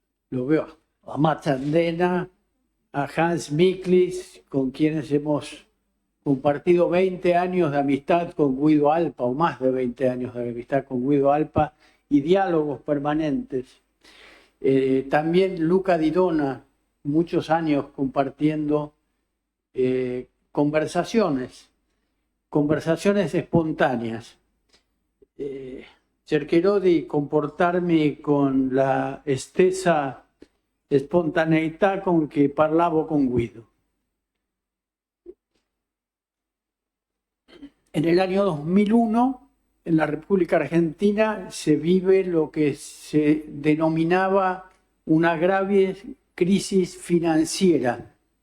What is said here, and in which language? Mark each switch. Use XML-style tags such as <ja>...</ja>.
<es>Lo veo a Mats Andena, a Hans Miklis, con quienes hemos compartido 20 años de amistad con Guido Alpa, o más de 20 años de amistad con Guido Alpa, y diálogos permanentes. También Luca Di Dona, muchos años compartiendo conversaciones espontáneas.</es> <it>Cercherò di comportarmi con la stessa spontaneità con che parlavo con Guido.</it> <es>En el año 2001, en la República Argentina, se vive lo que se denominaba una grave crisis financiera.</es>